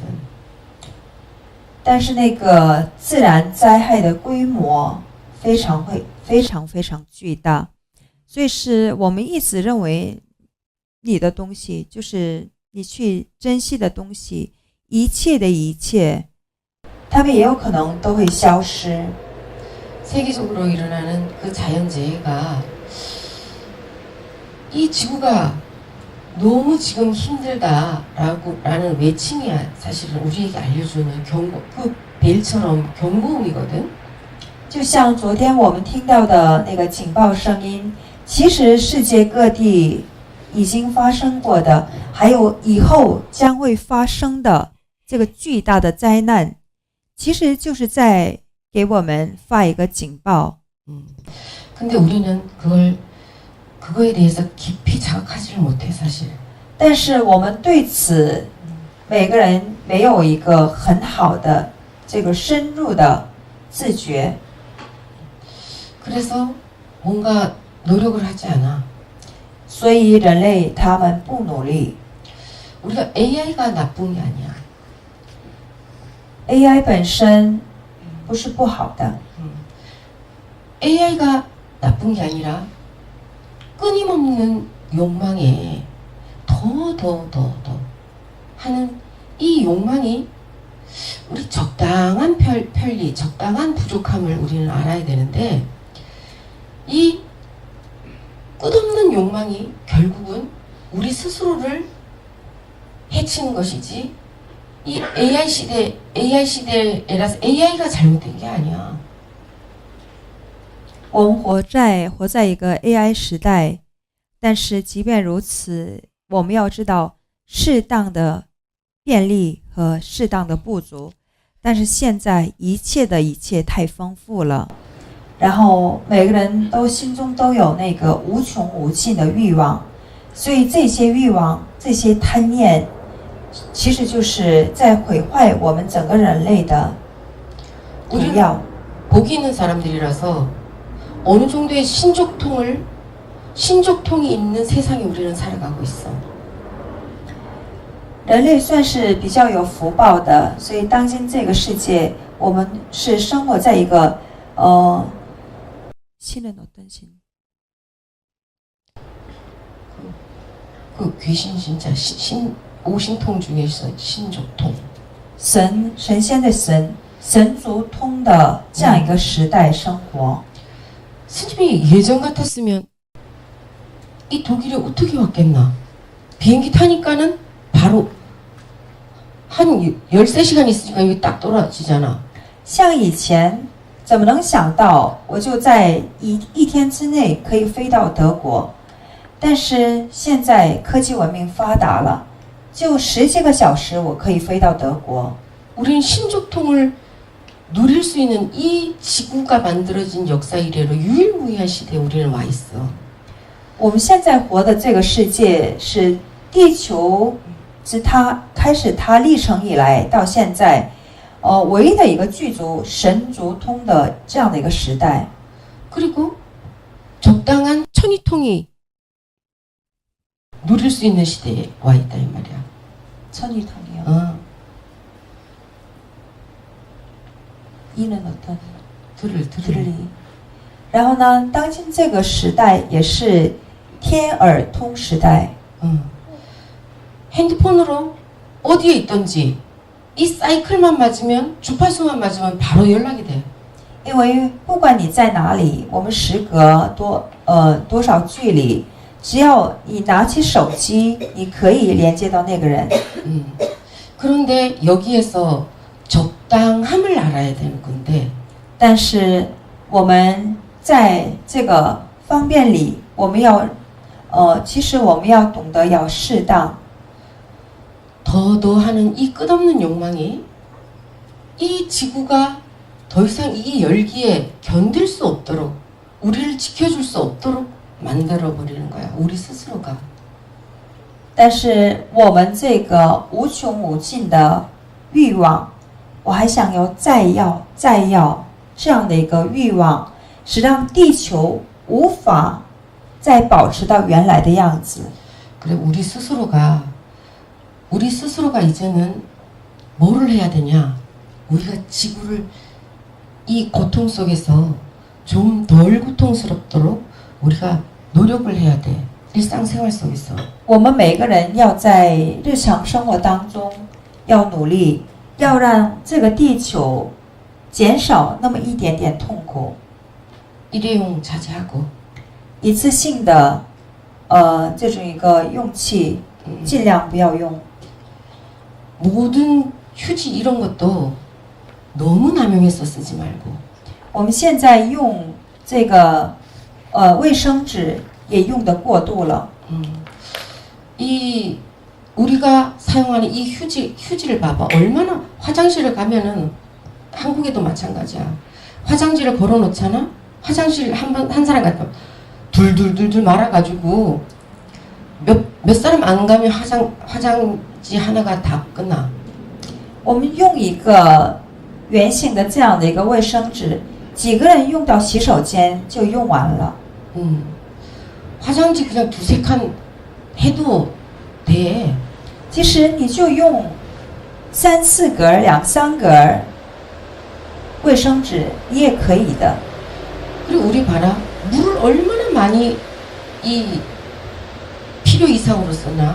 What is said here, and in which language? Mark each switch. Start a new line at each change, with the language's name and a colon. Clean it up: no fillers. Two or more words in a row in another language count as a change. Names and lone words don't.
Chinese: 但是那个自然灾害的规模非常巨大，所以是我们一直认为你的东西就是你去珍惜的东西，一切的一切，它们也有可能都会消失。
Korean: 세계적으로 일어나는 그 자연재해가 이 지구가 너무 지금 힘들다라는 외침이 사실은 우리에게 알려주는 경고, 그 벨처럼 경고음이거든.
Chinese: 就像昨天我们听到的那个警报声音，其实世界各地已经发生过的，还有以后将会发生的这个巨大的灾难，其实就是在给我们发一个警报。
Korean: 근데 우리는 그거에 대해서 깊이 자각하지를 못해 사실.
Chinese: 但是我们对此每个人没有一个很好的这个深入的自觉，
Korean: 그래서 뭔가 노력을 하지 않아.
Chinese: 所以人类他们不努力。
Korean: 우리가 AI가 나쁜 게 아니야.
Chinese: AI 本身不是不好的，
Korean: AI가 나쁜 게 아니라 끊임없는 욕망에 더 하는 이 욕망이 우리 적당한 편리, 적당한 부족함을 우리는 알아야 되는데 이 끝없는 욕망이 결국은 우리 스스로를 해치는 것이지 이 AI 시대에라서 AI가 잘못된 게 아니야.
Chinese: 我们活在一个 AI 时代，但是即便如此，我们要知道适当的便利和适当的不足。但是现在一切太丰富了，然后每个人都心中都有那个无穷无尽的欲望，所以这些欲望、这些贪念，其实就是在毁坏我们整个人类的毒药。
Korean: 복이 있는 사람들이라서 어느 정도의 신족통이 있는 세상에 우리는 살아가고 있어.
Chinese: 人类算是比较有福报的，所以当今这个世界，我们是生活在一个
Korean: 신은 어떤 신? 그 귀신 진짜 오신통 중에서 신족통.
Chinese: 神仙的神足通的这样一个时代生活。
Korean: 스님이 예전 같았으면 이 독일에 어떻게 왔겠나. 비행기 타니까는 바로 한 13시간 있으니까 여기 딱 떨어지잖아.
Chinese: 像以前怎么能想到我就在一天之内可以飞到德国，但是现在科技文明发达了，就10几个小时我可以飞到德国。
Korean: 우리는 신족통을 누릴 수 있는 이 지구가 만들어진 역사 이래로 유일무이한 시대에 우리는 와 있어.
Chinese: 我们现在活的这个世界是地球自它开始它历程以来到现在，唯一的一个具足神足通的这样的一个时代。
Korean: 그리고 적당한 천이통이 누릴 수 있는 시대에 와 있다 이 말이야. 천이통이요. 이는 어떤? 들리.
Chinese: 然后呢，当今这个时代也是天耳通时代。
Korean: 핸드폰으로 어디에 있든지 이 사이클만 맞으면 주파수만 맞으면 바로 연락이 돼.
Chinese: 因为不管你在哪里，我们时隔多少距离，只要你拿起手机，你可以连接到那个人。
Korean: 그런데 여기에서 적당함을 알아야 되는 건데.
Chinese: 但是我们在这个方便里，我们要其实我们要懂得要适当。
Korean: 더 하는 이 끝없는 욕망이 이 지구가 더 이상 이 열기에 견딜 수 없도록 우리를 지켜줄 수 없도록 만들어버리는 거야. 우리 스스로가.
Chinese: 但是我们这个无穷无尽的欲望，我还想要再要这样的一个欲望，使让地球无法再保持到原来的样子。
Korean: 그래 우리 스스로가 이제는 뭐를 해야 되냐? 우리가 지구를 이 고통 속에서 좀 덜 고통스럽도록 우리가 노력을 해야 돼. 일상생활 속에서.
Chinese: 我们每个人要在日常生活当中要努力，要让这个地球减少那么一点点痛苦。
Korean: 일회용 자제하고
Chinese: 一次性的这种一个用器尽量不要用。
Korean: 모든 휴지 이런 것도 너무 남용해서 쓰지 말고.
Chinese: 我们现在用这个卫生纸也用得过度了。
Korean: 이 우리가 사용하는 이 휴지를 봐봐. 얼마나 화장실을 가면은 한국에도 마찬가지야. 화장지를 걸어놓잖아. 화장실 한 사람 같아. 둘둘둘둘 말아가지고 몇 사람 안 가면 화장지 하나가 다 끝나.
Chinese: 我们用一个圆形的这样的一个卫生纸，几个人用到洗手间就用完了。
Korean: 화장지 그냥 두세 칸 해도 돼.
Chinese: 其实你就用3、4格、2、3格卫生纸，你也可以的。
Korean: 그리고 우리 봐라. 물을 얼마나 많이 이 필요 이상으로 쓰나?